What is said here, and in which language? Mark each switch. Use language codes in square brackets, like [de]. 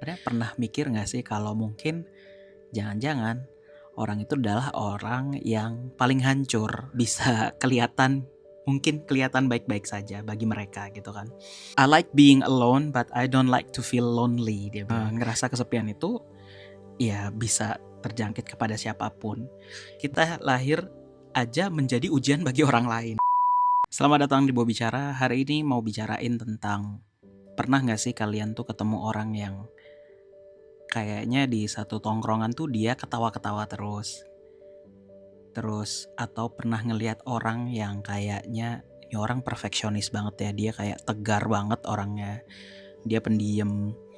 [id] Sebenarnya pernah mikir gak sih kalau mungkin jangan-jangan orang itu adalah orang yang paling hancur, bisa mungkin kelihatan baik-baik saja bagi mereka gitu kan. [en] I like being alone but I don't like to feel lonely, [id] dia bilang. Ngerasa kesepian itu ya bisa terjangkit kepada siapapun. Kita lahir aja menjadi ujian bagi orang lain. Selamat datang di Bo Bicara. Hari ini mau bicarain tentang pernah gak sih kalian tuh ketemu orang yang kayaknya di satu tongkrongan tuh dia ketawa-ketawa terus atau pernah ngelihat orang yang kayaknya ini orang perfeksionis banget ya, dia kayak tegar banget orangnya, dia pendiam.